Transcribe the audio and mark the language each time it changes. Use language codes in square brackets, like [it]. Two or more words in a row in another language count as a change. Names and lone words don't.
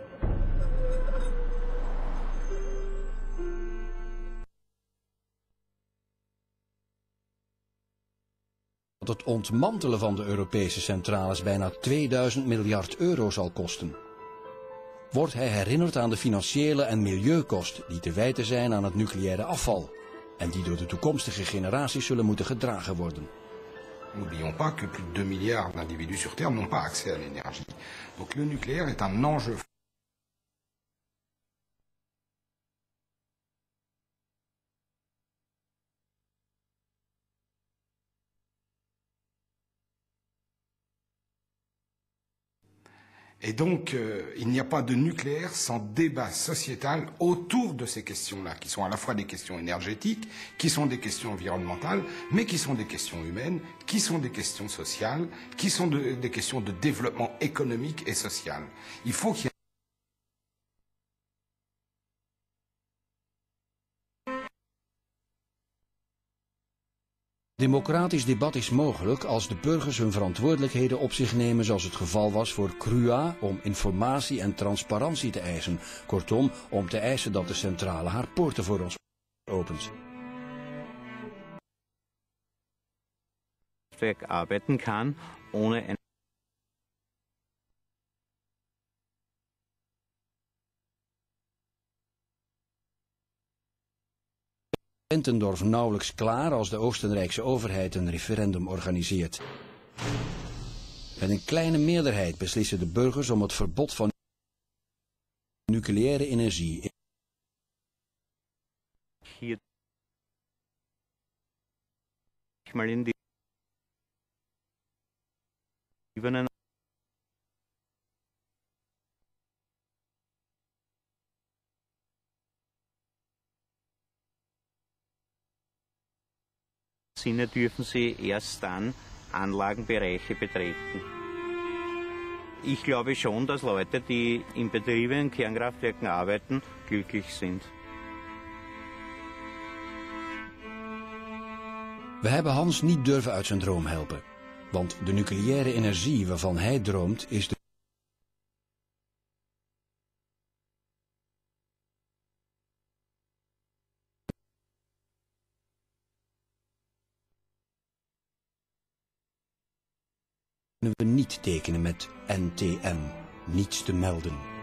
[nl] Dat het ontmantelen van de Europese centrales bijna 2000 miljard euro zal kosten. Wordt hij herinnerd aan de financiële en milieukosten die te wijten zijn aan het nucleaire afval en die door de toekomstige generaties zullen moeten gedragen worden. [fr] N'oublions pas que plus de 2 milliards d'individus sur Terre n'ont pas accès à l'énergie. Donc le nucléaire est un enjeu. Et donc, il n'y a pas de nucléaire sans débat sociétal autour de ces questions-là, qui sont à la fois des questions énergétiques, qui sont des questions environnementales, mais qui sont des questions humaines, qui sont des questions sociales, qui sont des questions de développement économique et social. Il faut qu'il y ait [nl] Democratisch debat is mogelijk als de burgers hun verantwoordelijkheden op zich nemen, zoals het geval was voor CRUA, om informatie en transparantie te eisen. Kortom, om te eisen dat de centrale haar poorten voor ons opent. [de] Arbeiten kann, ohne ein [nl] Entendorf nauwelijks klaar als de Oostenrijkse overheid een referendum organiseert. Met een kleine meerderheid beslissen de burgers om het verbod van nucleaire energie. [de] hier mal in die Sinne dürfen sie erst dann Anlagenbereiche betreten. Ich glaube schon, dass Leute, die in Betrieben in Kernkraftwerken arbeiten, glücklich sind. [nl] We hebben Hans niet durven uit zijn droom helpen. Want de nucleaire energie waarvan hij droomt is de kunnen we niet tekenen met NTM, niets te melden.